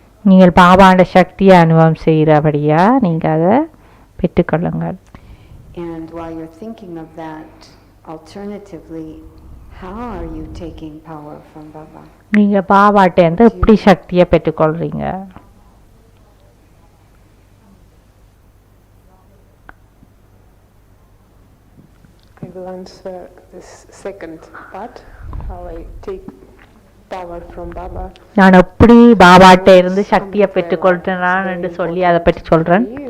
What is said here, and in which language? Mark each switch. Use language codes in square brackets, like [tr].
[ta] நீங்கள் பாபாண்ட சக்தியை அனுபவம் செய்கிறபடியா நீங்கள் அதை பெற்றுக்கொள்ளுங்கள். [en] And while you're thinking of that, alternatively, how are you taking power from Baba? [ta] நீங்க பாபாட்ட இருந்து எப்படி சக்தியை பெற்றுக்கொள்றீங்க? [en] I will answer this second part, how I take power from Baba. [ta] நான் எப்படி பாபாட்ட இருந்து சக்தியை பெற்றுக்கொள்றேன் என்று சொல்லி அதை பற்றி சொல்றேன்.